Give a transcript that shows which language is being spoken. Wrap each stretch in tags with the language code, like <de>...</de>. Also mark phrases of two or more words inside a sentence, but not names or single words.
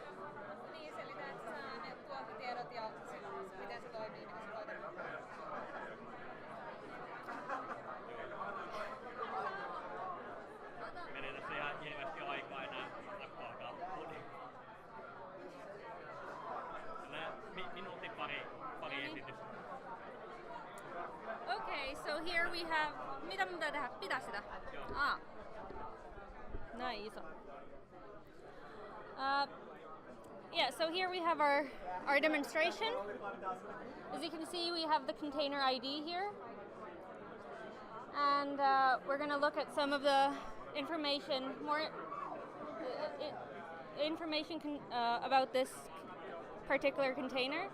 <fi>Niin, selitään, että sä saa ne tuontitiedot ja miten se toimii, miten se voi demo. Meni tässä ihan hirveästi aikaa enää pakko alkaa puhua. Minuutti pari esitystä.</fi> <en>Okay, so here we have...</en> <fi>Mitä mun pitää tehdä? Pitää sitä? Näin iso.</fi> <en>Yeah, so here we have our demonstration. As you can see, we have the container ID here. And we're going to look at some of the information, more information about this particular container.</en>